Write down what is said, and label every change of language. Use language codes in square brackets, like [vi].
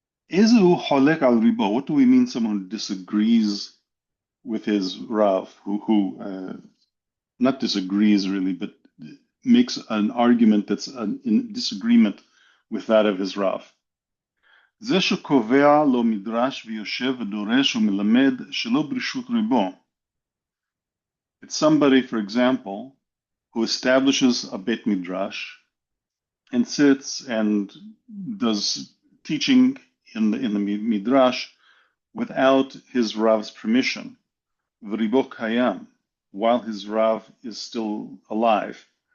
[he] Ezu holek al ribo. [en] What do we mean? Someone who disagrees with his Rav, who not disagrees really, but makes an argument that's in disagreement with that of his Rav. [he] זה שקובע לו מדרש ויושב ודורש ומלמד שלא ברשות ריבו. [en] It's somebody, for example, who establishes a Beit Midrash and sits and does teaching in the Midrash without his Rav's permission. [he] V'ribo kayam, [en] while his Rav is still alive.